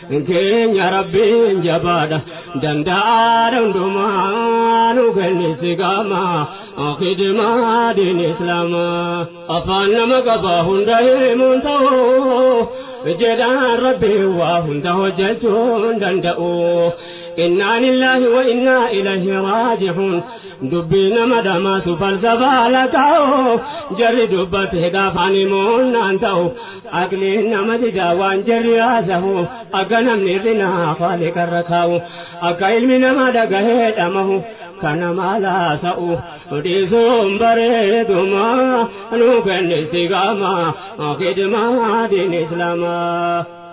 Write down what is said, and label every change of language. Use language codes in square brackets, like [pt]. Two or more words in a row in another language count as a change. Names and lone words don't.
[om] Keenya Rabbiin jabaadha, danda'aadha hundumaa nu kennisi gama, khidmaa diin Islaamaa. Afaan nama qaba hunda himuun ta'u, jedhaan Rabbi waa hunda hojjechuun danda'u. [ar] إنا لله وإنا إليه راجعون. [om] Dubbii nama dhamaasu falsafaa la ta'u, jarri dubbatee dhaafaan himuun naan ta'u. Aqliin nama didaa waan jarri haasa'u, akka namni hir'inaa Faaliqarra kaa'u, akka ilmi namaa dhagahee dhamahu, kana maal haasa'u, dhiisuun bareeduma, nu kennisi gama, khidmaa diin Islaamaa.